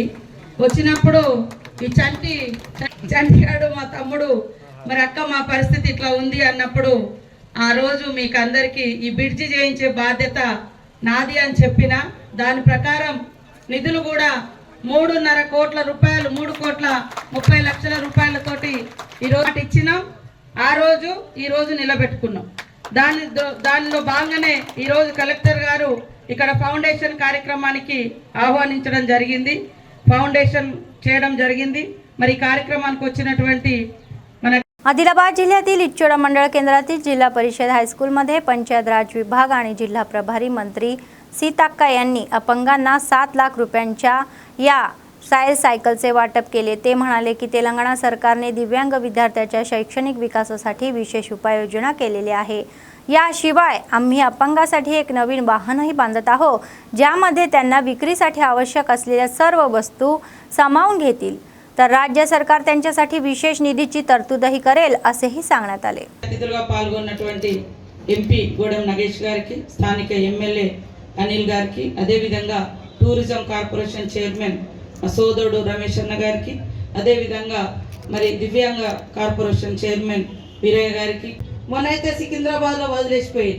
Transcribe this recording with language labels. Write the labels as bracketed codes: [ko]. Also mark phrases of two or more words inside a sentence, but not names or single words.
[te] వచ్చినప్పుడు ఈ చంటిగాడు మా తమ్ముడు మరి అక్క మా పరిస్థితి ఇట్లా ఉంది అన్నప్పుడు ఆ రోజు మీకు అందరికీ ఈ బ్రిడ్జి చేయించే బాధ్యత నాది అని చెప్పిన దాని ప్రకారం నిధులు కూడా 3.5 కోట్ల రూపాయలు 3,30,00,000 రూపాయలతోటి ఈరోజు ఇచ్చినాం. ఆ రోజు ఈరోజు నిలబెట్టుకున్నాం. దానిలో భాగంగానే ఈరోజు కలెక్టర్ గారు ఇక్కడ ఫౌండేషన్ కార్యక్రమానికి ఆహ్వానించడం జరిగింది. ఫౌండేషన్ చేయడం జరిగింది. మరి ఈ కార్యక్రమానికి వచ్చినటువంటి మన [mr] आदिलाबाद जिल्ह्यातील इच्चोडा मंडळ केंद्रातील जिल्हा परिषद हायस्कूलमध्ये पंचायत राज विभाग आणि जिल्हा प्रभारी मंत्री सीताक्का यांनी अपंगांना 7 लाख रुपयांच्या या सायकलचे वाटप केले. ते म्हणाले की तेलंगणा सरकारने दिव्यांग विद्यार्थ्यांच्या शैक्षणिक विकासासाठी विशेष उपाययोजना केलेली आहे. याशिवाय आम्ही अपंगासाठी एक नवीन वाहनही बांधत आहोत, ज्यामध्ये त्यांना विक्रीसाठी आवश्यक असलेल्या सर्व वस्तू सामावून घेतील. तर राज्य सरकार त्यांच्यासाठी विशेष निधीची तरतूदही करेल असेही सांगण्यात आले. [te] అతిథులుగా పాల్గొన్నటువంటి ఎంపీ గోడెం నగేష్ గారికి, స్థానిక ఎమ్మెల్యే అనిల్ గారికి, అదేవిధంగా టూరిజం కార్పొరేషన్ చైర్మన్ సోదరుడు రమేష్ అన్న గారికి, అదేవిధంగా మరి దివ్యాంగ కార్పొరేషన్ చైర్మన్ వీరయ్య గారికి, మొన్నైతే సికింద్రాబాద్లో వదిలేసిపోయారు.